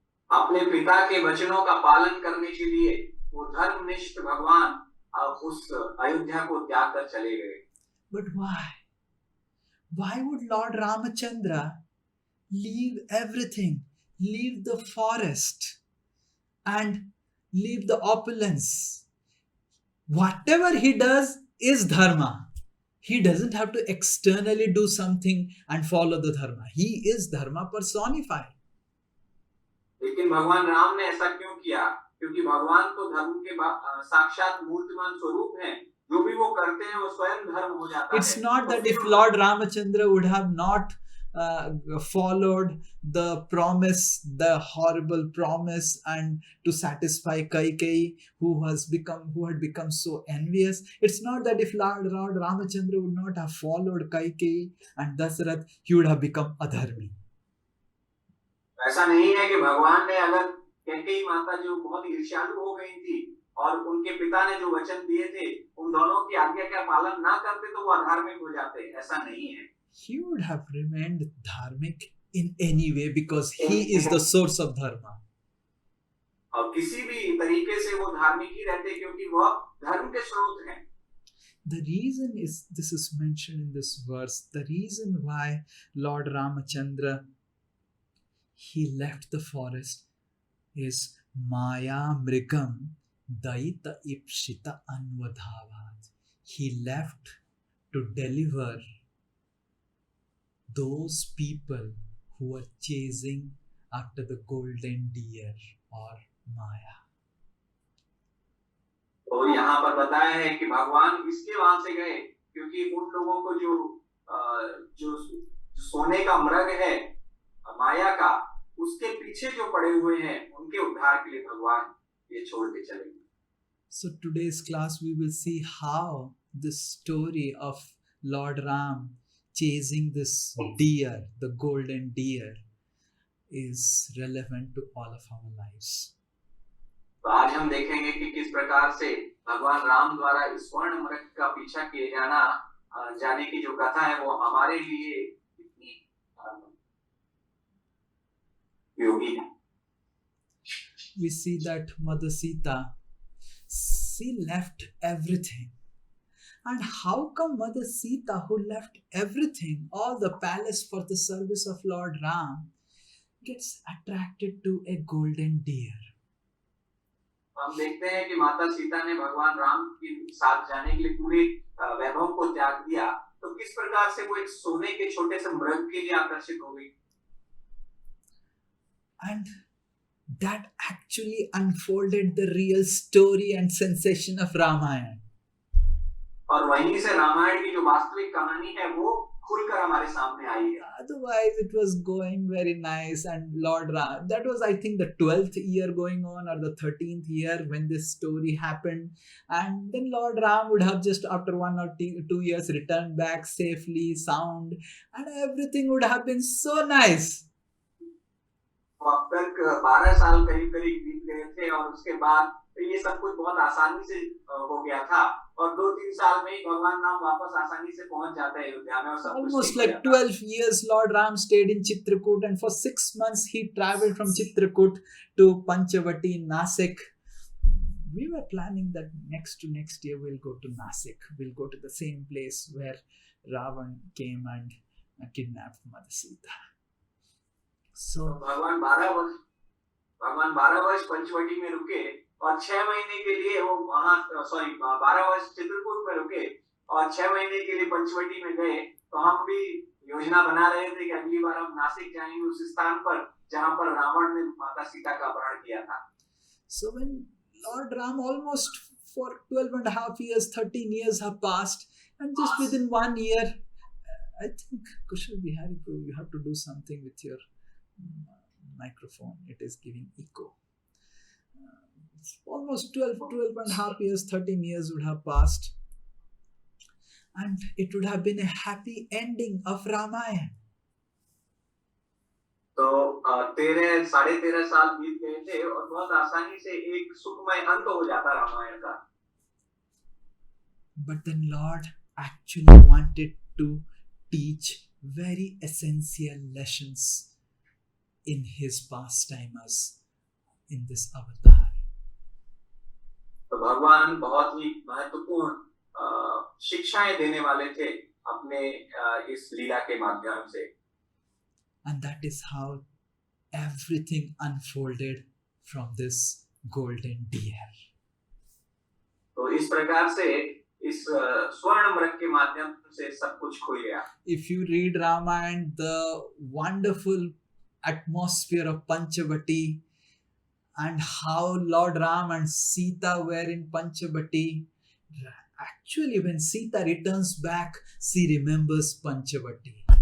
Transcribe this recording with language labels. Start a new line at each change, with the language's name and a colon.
Hindi: अपने पिता के वचनों का पालन करने के लिए वो धर्मनिष्ठ भगवान उस अयोध्या को त्याग कर चले गए।
English: But why? Why would Lord Ramachandra leave everything, leave the forest, and leave the opulence? Whatever he does is dharma. He doesn't have to externally do something and follow the dharma. He is dharma personified.
Hindi: लेकिन भगवान राम ने ऐसा क्यों किया? क्योंकि भगवान तो धर्म के साक्षात मूर्तिमान स्वरूप हैं। जो भी वो करते हैं वो स्वयं धर्म हो जाता है।
English: It's not that if Lord Ramachandra would have not followed the promise, the horrible promise, and to satisfy Kaikeyi, who had become so envious. It's not that if Lord Ramachandra would not have followed Kaikeyi and Dasarath, he would have become adharmi.
Hindi: ऐसा नहीं है कि भगवान ने अगर कैकेयी माता जो बहुत ईर्ष्यालु हो गई थी और उनके पिता ने जो वचन दिए थे उन दोनों की आज्ञा का पालन ना करते तो वो अधार्मिक हो जाते, ऐसा नहीं है.
English: He would have remained dharmic in any way because he is the source of dharma.
Hindi: और किसी भी तरीके से वो धार्मिक ही रहते क्योंकि वह धर्म के स्रोत हैं.
English: The reason is, this is mentioned in this verse, the reason why Lord Ramachandra, he left the forest is
Sanskrit: Maya Mrigam Daita Ipshita Anvadhavat.
English: He left to deliver those people who were chasing after the golden deer or Maya.
Hindi: तो यहाँ पर बताया है कि भगवान इसके वहां से गए क्योंकि उन लोगों को जो सोने का मृग है माया का, उसके पीछे जो पड़े हुए हैं उनके उद्धार के लिए भगवान ये छोड़ के चले गए.
English: So today's class we will see how this story of Lord Ram chasing this deer, the golden deer, is relevant to all of our lives.
Hindi: तो आज हम देखेंगे कि किस प्रकार से भगवान राम द्वारा इस स्वर्ण मृग का पीछा किए जाने की जो कथा है वो हमारे लिए इतनी उपयोगी है.
English: We see that Mother Sita, she left everything. And how come Mother Sita, who left everything, all the palace for the service of Lord Ram, gets attracted to a golden deer?
Hindi: हम देखते हैं कि माता सीता ने भगवान राम के साथ जाने के लिए पूरे वैभव को त्याग दिया, तो किस प्रकार से वो एक सोने के छोटे से मृग के लिए आकर्षित हो गई.
English: And that actually unfolded the real story and sensation of Ramayana.
Hindi: और वहीं से रामायण की जो वास्तविक कहानी है वो खुलकर हमारे सामने आई है.
English: Otherwise, it was going very nice, and Lord Ram, that was, I think, the 12th year going on or the 13th year when this story happened. And then Lord Ram would have just after 1 or 2 years returned back safely, sound, and everything would have been so nice.
Hindi: अब तक 12 साल करीब बीत गए थे और उसके बाद ये सब कुछ बहुत आसानी से हो गया था और 2-3 साल में ही भगवान राम वापस आसानी से पहुंच जाते हैं अयोध्या में और सब
English: almost like 12 years Lord Ram stayed in Chitrakoot, and for 6 months he traveled from Chitrakoot to Panchavati, Nasik. We were planning that next year we'll go to Nasik. We'll go to the same place where Ravan came and kidnapped Mother Sita. So
Hindi: भगवान 12 वर्ष पंचवटी में रुके और 6 महीने के लिए वो वहां 12 वर्ष चित्रकूट में रुके और 6 महीने के लिए पंचवटी में गए. तो हम भी योजना बना रहे थे कि अगली बार हम नासिक जाएंगे, उस स्थान पर जहां पर रावण ने माता सीता का अपहरण किया था.
English: So when Lord Ram, almost for 12 and a half years, 13 years have passed, and just within 1 year, I think Kushal Bihari, you have to do something with your microphone. It is giving echo. Almost 12 and a half years, 13 years would have passed, and it would have been a happy ending of Ramayana.
Hindi: तो 13.5 साल बीत गए थे और बहुत आसानी से एक सुखमय अंत हो जाता रामायण का.
English: But then Lord actually wanted to teach very essential lessons in his pastimes in this avatar.
Hindi: तो भगवान बहुत ही महत्वपूर्ण शिक्षाएं देने वाले थे अपने इस लीला के माध्यम से.
English: And that is how everything unfolded from this golden deer.
Hindi: तो इस प्रकार से इस स्वर्ण मृग के माध्यम से सब कुछ खुल गया.
English: If you read Ramayana, the wonderful atmosphere of Panchavati and how Lord Ram and Sita were in Panchavati, actually when Sita returns back, she remembers Panchavati.